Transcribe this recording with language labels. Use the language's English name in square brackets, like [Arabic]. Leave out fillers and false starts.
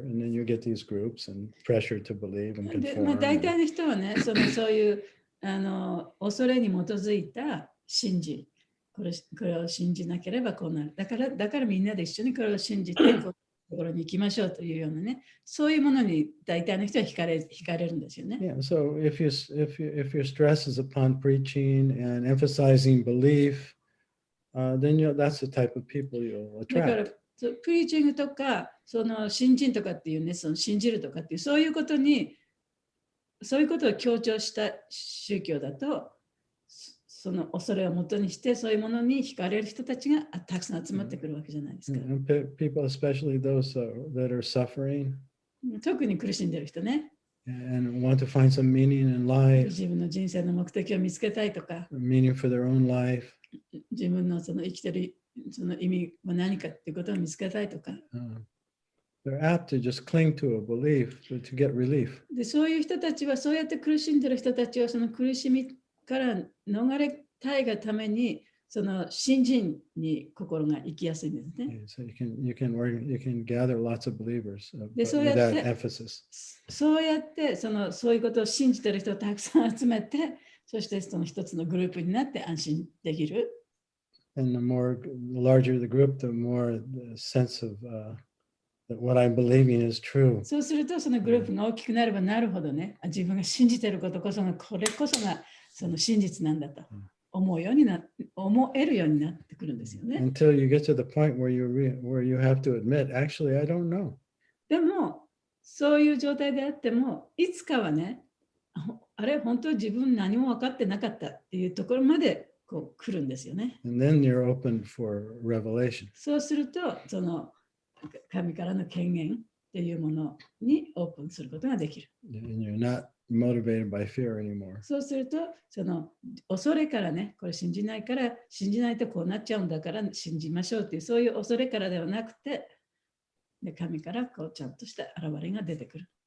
[English] And then you get these groups and pressure to believe and [Japanese] で、 [English] conform. [Japanese] 大体の人はね、そういう恐れに基づいた信じ、これを信じなければこうなる。だからみんなで一緒にこれを信じてところに行きましょうというようなね、そういうものに大体の人は惹かれるんですよね。 [English] Yeah, so if your stress is upon preaching and emphasizing belief, then that's the type of people you'll [Japanese] だから [English] attract. [Japanese] プリーチングとかその信心とかっていうね、その信じるとかっていうそういうことを強調した宗教だと、その恐れをもとにしてそういうものに惹かれる人たちがたくさん集まってくるわけじゃないですか。 [English] And people, especially those that are suffering [Japanese] 特に苦しんでる人ね。 [English] and want to find some meaning in life, [Japanese] 自分の人生の目的を見つけたいとか、 [English] meaning for their own life. [Japanese] 自分のその生きてるその意味は何かっていうことを見つけたいとか。 [English] They're apt to just cling to a belief to get relief. [Japanese] で、そういう人たちは、そうやって苦しんでる人たちは、その苦しみから逃れたいがために、その信心に心が行きやすいんですね。 [English] So you can gather lots of believers with [Japanese] そうやって [English] that emphasis. [Japanese] そうやってそういうことを信じてる人をたくさん集めて、そしてその一つのグループになって安心できる。 [English] And the larger the group, the more the sense of that what I'm believing is true. [Japanese] そうすると、そのグループが大きくなればなるほどね、自分が信じていることこそが、これこそがその真実なんだと思えるようになってくるんですよね。 [English] Until you get to the point where you have to admit, actually, I don't know. [Japanese] でも、そういう状態であっても、いつかはね、あれ、本当に自分何も分かってなかったっていうところまでこう来るんですよね。 [English] And then you're open for revelation. [Japanese] そうすると、その神からの権限っていうものにオープンすることができる。 [English] And you're not motivated by fear anymore. [Japanese] そうすると、その恐れからね、これ信じないとこうなっちゃうんだから信じましょうっていう、そういう恐れからではなくて、で神からこうちゃんとした現れが出てくる。